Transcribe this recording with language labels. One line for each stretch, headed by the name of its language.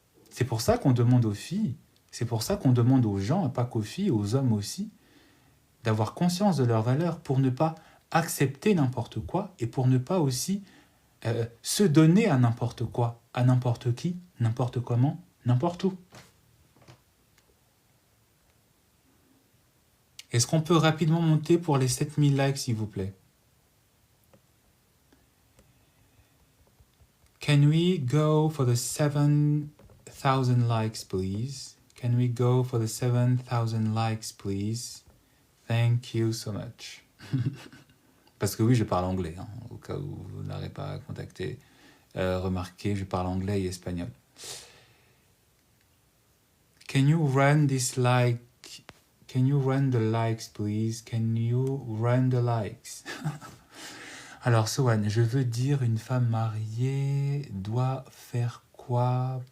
French: C'est pour ça qu'on demande aux filles, c'est pour ça qu'on demande aux gens, pas qu'aux filles, aux hommes aussi, d'avoir conscience de leur valeur pour ne pas accepter n'importe quoi et pour ne pas aussi se donner à n'importe quoi, à n'importe qui, n'importe comment, n'importe où. Est-ce qu'on peut rapidement monter pour les 7000 likes, s'il vous plaît?
English: Can we go for the 7,000 likes, please? Can we go for the 7,000 likes, please? Thank you so much.
French: Parce que oui, je parle anglais, hein, au cas où vous n'aurez pas contacté. Remarquez, je parle anglais et espagnol.
English: Can you run this like? Can you run the likes, please? Can you run the likes?
French: Alors, Sohan, je veux dire, une femme mariée doit faire quoi?